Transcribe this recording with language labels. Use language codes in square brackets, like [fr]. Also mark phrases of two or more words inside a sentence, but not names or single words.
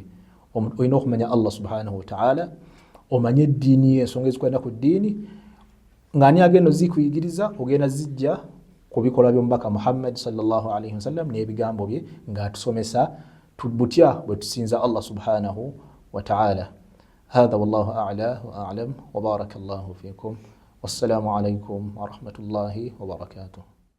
[lg] Olina okumanya [ar] الله سبحانه وتعالى, [lg] omanye eddiini ye, ensonga ezikwenda ku ddiini, ng'ani agenda zikuyigiriza, ogenda zijja ku bikolwa by'omubaka Muhammad [ar] صلى الله عليه وسلم [lg] n'ebigambo bye, ng'atusomesa butya bwe tusinza [ar] الله سبحانه وتعالى. هذا والله أعلى وأعلم وبارك الله فيكم والسلام عليكم ورحمة الله وبركاته.